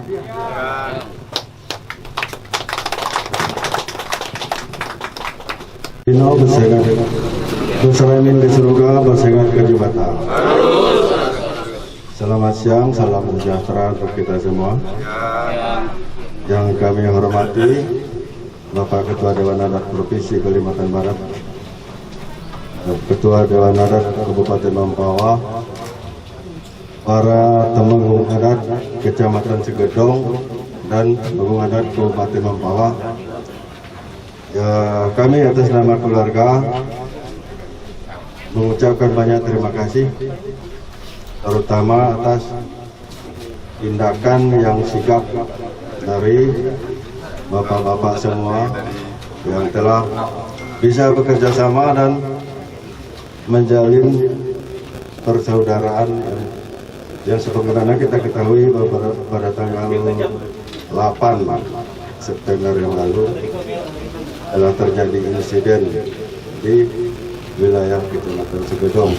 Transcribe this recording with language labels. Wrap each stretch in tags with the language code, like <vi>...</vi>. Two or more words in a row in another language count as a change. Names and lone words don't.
<id>Dino bersengat, bersalamin di surga, bersengat ke jembatan. Selamat siang, salam sejahtera untuk kita semua. Yang kami hormati Bapak Ketua Dewan Adat Provinsi Kalimantan Barat, Ketua Dewan Adat Kabupaten Mempawah, para temenggung adat Kecamatan Segedong dan temenggung adat Kabupaten Mempawah. Ya, kami atas nama keluarga mengucapkan banyak terima kasih, terutama atas tindakan yang sigap dari bapak-bapak semua yang telah bisa bekerja sama dan menjalin persaudaraan yang sebagaimana kita ketahui bahwa pada tanggal 8 September yang lalu telah terjadi insiden di wilayah Kecamatan Segedong.</id>